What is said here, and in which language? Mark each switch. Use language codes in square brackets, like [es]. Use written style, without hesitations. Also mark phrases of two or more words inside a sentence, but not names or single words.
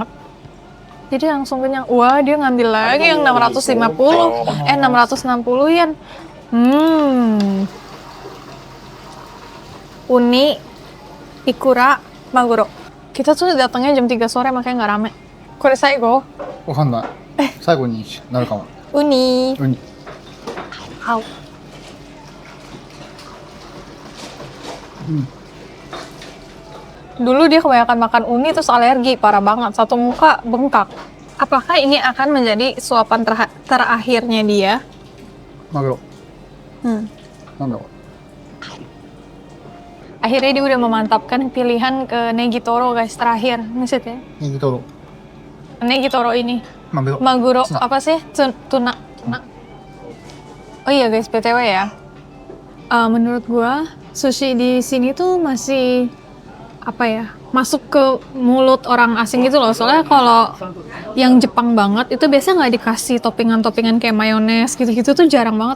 [id] Jadi langsung kenyang. Wah, dia ngambil lagi yang 660. [ja] 660円。ウニ、イクラ、マグロ. [id] Kita tuh datangnya jam 3 sore makanya nggak rame. [ja] これ最後? わかんない。最後になるかも。 Uni. ウニ。 Au. [id] Dulu dia kebanyakan makan uni terus alergi, parah banget. Satu muka bengkak. Apakah ini akan menjadi suapan terakhirnya dia? [ja] マグロ。なんだろう。 [id] Akhirnya dia udah memantapkan pilihan ke Negitoro guys, terakhir. Maksudnya? [ja] ネギトロ。 [id] Negitoro ini. [ja] マグロ。 [id] Maguro, Tuna. apa sih? Tuna. Oh iya guys, BTW ya. Menurut gua, sushi di sini tuh masih apa ya, masuk ke mulut orang asing gitu loh. Soalnya kalau yang Jepang banget itu biasanya nggak dikasih toppingan-toppingan kayak mayones gitu-gitu tuh jarang banget.